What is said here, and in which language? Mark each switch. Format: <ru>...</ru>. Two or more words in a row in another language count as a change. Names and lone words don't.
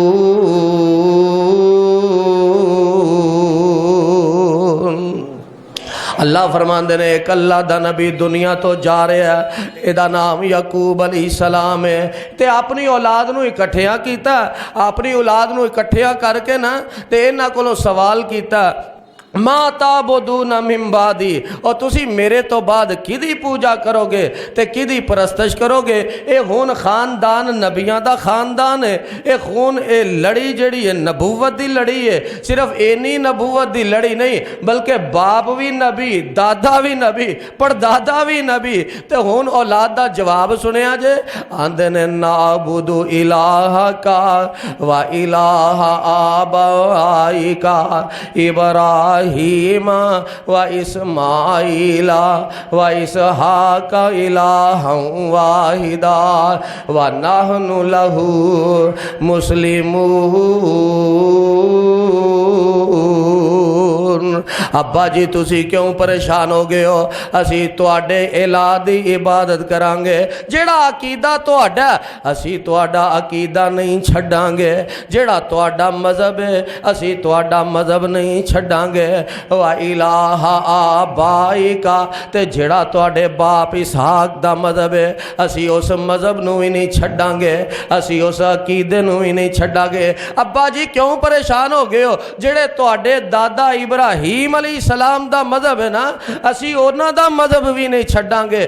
<pa>اللہ فرماتے نے اک اللہ دا نبی دنیا تو جا رہا ہے، ایہدا نام یعقوب علیہ السلام ہے. تے اپنی اولاد نوں اکٹھیاں کیتا، اپنی اولاد نوں اکٹھیاں کر کے نا تے اینہاں کولوں سوال کیتا</pa> <ar>ما تعبدون من بعدي,</ar> <pa>اور تسی میرے تو بعد کہدی پوجا کرو گے تے کہدی پرستش کرو گے. یہ ہن خاندان نبیاں دا خاندان ہے. یہ خون یہ لڑی جیہڑی ہے نبوت دی لڑی ہے. صرف اینی نبوت دی لڑی نہیں، بلکہ باپ بھی نبی، دادا بھی نبی، پردادا بھی نبی. تے ہن اولاد دا جواب سنیا جے، آکھدے نے</pa> <ar>نعبد إلهك وإله آبائك إبراهيم وإسماعيل وإسحاق إلها واحدا ونحن له مسلمون.</ar> <pa>ابا جی تسی کیوں پریشان ہو گئے ہو? اسی تہاڈے الہ دی عبادت کراں گے. جیہڑا عقیدہ تہاڈا، اسی تہاڈا عقیدہ نہیں چھڈاں گے. جیہڑا تہاڈا مذہب ہے، اسی تہاڈا مذہب نہیں چھڈاں گے.</pa> <ar>وإله آبائك,</ar> <pa>تے جیہڑا تہاڈے باپ اسحاق دا مذہب ہے، اسی اس مذہب نوں ہی نہیں چھڈاں گے، اسی اس عقیدے نوں ہی نہیں چھڈاں گے. ابا جی کیوں پریشان ہو گئے ہو؟ جیہڑے تہاڈے دادا ابراہیم علیہ السلام دا مذہب ہے نا، اسی اونہاں دا مذہب بھی نہیں چھڈاں گے.</pa>